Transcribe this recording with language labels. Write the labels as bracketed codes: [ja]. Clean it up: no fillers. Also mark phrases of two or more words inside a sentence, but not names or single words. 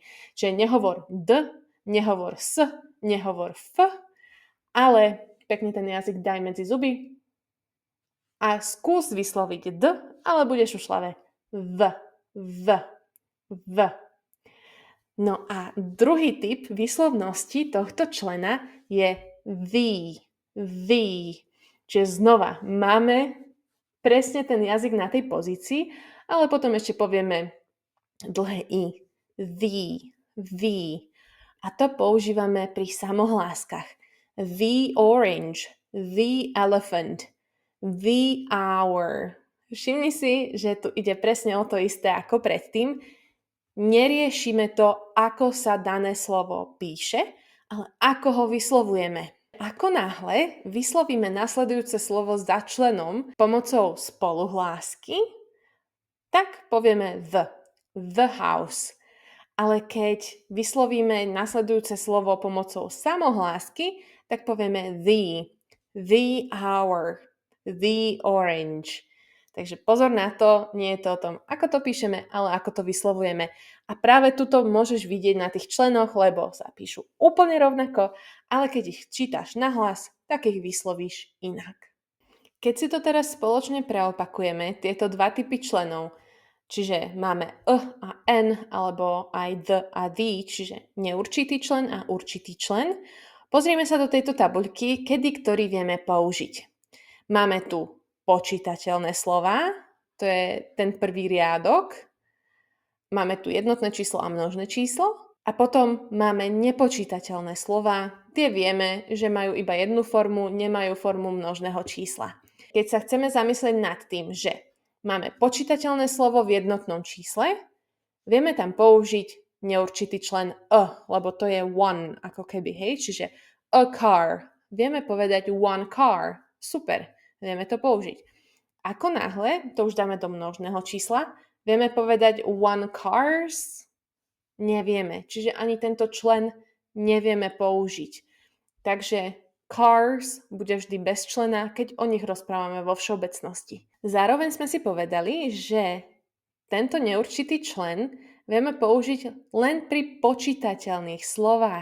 [sk] Čiže nehovor d, nehovor s, nehovor f, ale pekne ten jazyk daj medzi zuby a skús vysloviť d, ale budeš ušľavé v, v, v. No a druhý typ výslovnosti tohto člena je the. Čiže znova máme presne ten jazyk na tej pozícii, ale potom ešte povieme dlhé i. [en] The. [sk] A to používame pri samohláskach. [en] The orange, the elephant, the hour. [sk] Všimni si, že tu ide presne o to isté ako predtým. Neriešime to, ako sa dané slovo píše, ale ako ho vyslovujeme. Ako náhle vyslovíme nasledujúce slovo za členom pomocou spoluhlásky, tak povieme [en] the house. [sk] Ale keď vyslovíme nasledujúce slovo pomocou samohlásky, tak povieme [en] the hour, the orange. [sk] Takže pozor na to, nie je to o tom, ako to píšeme, ale ako to vyslovujeme. A práve tuto môžeš vidieť na tých členoch, lebo sa píšu úplne rovnako, ale keď ich čítaš nahlas, tak ich vyslovíš inak. Keď si to teraz spoločne preopakujeme, tieto dva typy členov, čiže máme a n, alebo aj the a the, čiže neurčitý člen a určitý člen, pozrieme sa do tejto tabuľky, kedy ktorý vieme použiť. Máme tu počítateľné slová, to je ten prvý riadok. Máme tu jednotné číslo a množné číslo. A potom máme nepočítateľné slová. Tie vieme, že majú iba jednu formu, nemajú formu množného čísla. Keď sa chceme zamyslieť nad tým, že máme počítateľné slovo v jednotnom čísle, vieme tam použiť neurčitý člen lebo to je one, ako keby, hej, čiže [en] a car. [sk] Vieme povedať [en] one car. [sk] Super. Vieme to použiť. Ako náhle, to už dáme do množného čísla, vieme povedať [en] one cars? [sk] Nevieme. Čiže ani tento člen nevieme použiť. Takže cars bude vždy bez člena, keď o nich rozprávame vo všeobecnosti. Zároveň sme si povedali, že tento neurčitý člen vieme použiť len pri počítateľných slovách.